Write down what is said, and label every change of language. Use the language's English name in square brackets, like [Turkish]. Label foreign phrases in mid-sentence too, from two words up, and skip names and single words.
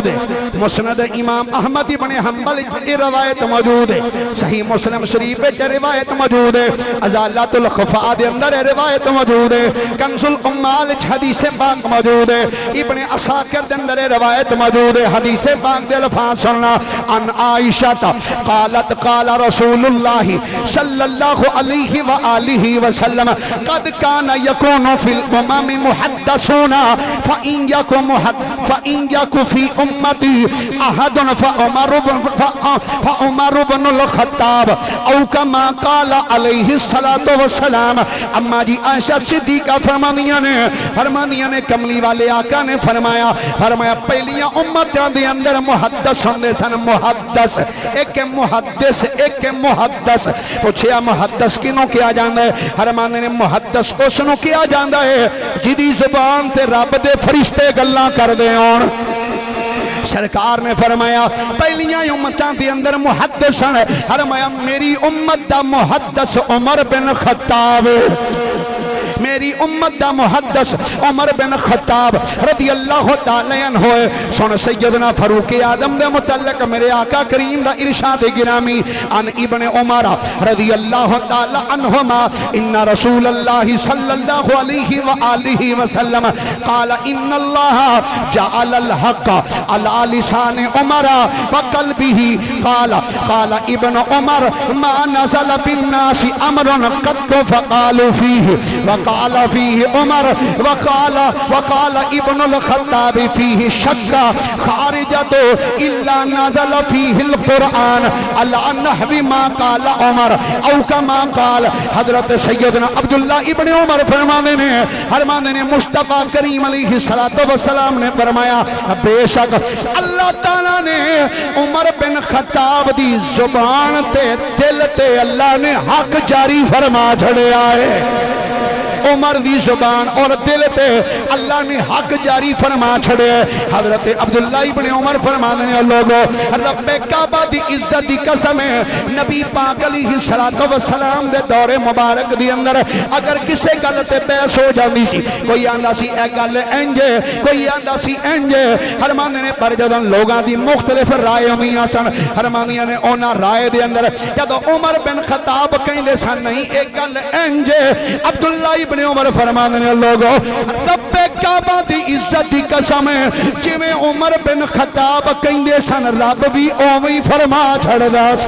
[Punjabi] مسند امام احمد بن حنبل دے روایت موجود صحیح مسلم شریف دے روایت موجود ازالات الخفاء دے اندر روایت موجود کنز الامال حدیث پاک موجود ابن عساکر دے اندر روایت موجود حدیث پاک دے الفاظ سننا [Arabic] ان عائشہ قالت قال رسول اللہ صلی اللہ علیہ وآلہ وسلم قد کان یکون فی الامم محدثون فإن یک فی امتی احد فعمر بن الخطاب او کما قال علیہ السلام [Punjabi] اما جی عائشہ صدیقہ فرمانیاں نے کملی والے آقا نے فرمایا پہلیاں امتیاں دے اندر محدث ہوندے سن محدث ایک محدث پوچھیا محدث کنوں کیا جاندہ ہے فرمانے نے محدث اسنوں کیا جاندہ ہے جدی زبان تے رب دے فرشتے گلاں کر دے اور سرکار نے فرمایا پہلیاں امتاں دے اندر محدث ہیں فرمایا میری امت دا محدث عمر بن خطاب میری امت دا محدث عمر بن خطاب رضی اللہ تعالی عنہ ہوئے سن سیدنا فاروق اعظم دے متعلق میرے آقا کریم دا ارشاد [Arabic] گرامی ان ابن عمر رضی اللہ تعالی عنہما ان رسول اللہ صلی اللہ علیہ وآلہ وسلم قال ان اللہ جعل الحق على لسان عمر وقلبه قال ابن عمر ما نزل بالناس امر قد فقالوا فيه وقال فيه عمر وقال ابن الخطاب فيه شك خارجة إلا نزل فيه القرآن على نحو ما قال عمر او كما قال [Punjabi] حضرت سیدنا عبداللہ ابن عمر فرمانے نے مصطفیٰ کریم علیہ السلام نے فرمایا بے شک اللہ تعالیٰ نے عمر بن خطاب دی زبان تے دل تے اللہ نے حق جاری فرما چھڑیا ہے عمر دی زبان اور دل تے اللہ نے حق جاری فرما چھڑے حضرت عبداللہ ابن عمر فرمانے ہیں لوگوں رب کعبہ دی عزت دی قسم ہے نبی پاک علیہ السلام دے دور مبارک دی اندر اگر کسے گل تے بحث ہو جاندی سی کوئی آندہ سی اے گل انجے کوئی آندہ سی انجے فرمانے نے پر جدن لوگاں دی مختلف رائے ہوئیاں سن فرمانے نے اونا رائے دے اندر جدو عمر بن خطاب کہیں دے سن نہیں ایک گل انجے عبداللہ ابن عمر فرمانے نے لوگوں رب کعبہ دی عزت دی قسم ہے جویں عمر بن خطاب کہندے سن رب بھی اوویں فرما چھڑدا